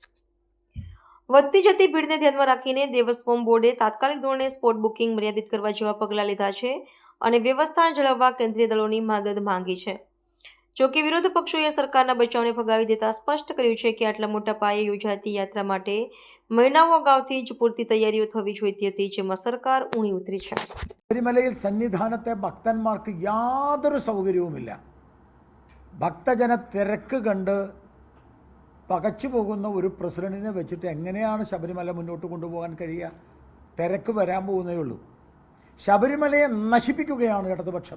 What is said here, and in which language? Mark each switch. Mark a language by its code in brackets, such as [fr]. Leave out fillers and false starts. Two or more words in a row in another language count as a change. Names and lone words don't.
[gu] વધતી જતી ભીડને ધ્યાનમાં રાખીને દેવસ્વમ બોર્ડે તાત્કાલિક ધોરણે સ્પોટ બુકિંગ મર્યાદિત કરવા જેવા પગલાં લીધા છે અને વ્યવસ્થા જાળવવા કેન્દ્રીય દળોની મદદ માંગી છે. જોકે વિરોધ પક્ષોએ સરકારના બચાવને ફગાવી દેતા સ્પષ્ટ કર્યું છે કે આટલા મોટા પાયે યોજાતી યાત્રા માટે મહિનાઓ અગાઉથી જ પૂરતી તૈયારીઓ થવી જોઈતી હતી, જેમાં સરકાર ઊણી ઉતરી છે. [ml] ശബരിമലയിൽ സന്നിധാനത്തെ ഭക്തന്മാർക്ക് യാതൊരു സൗകര്യവുമില്ല. ഭക്തജന തിരക്ക് കണ്ട് പകച്ചു പോകുന്ന ഒരു പ്രസിഡന്റിനെ വെച്ചിട്ട് എങ്ങനെയാണ് ശബരിമല മുന്നോട്ട് കൊണ്ടുപോകാൻ കഴിയുക? തിരക്ക് വരാൻ പോകുന്നേ ഉള്ളൂ. ശബരിമലയെ നശിപ്പിക്കുകയാണ് ഇടതുപക്ഷം.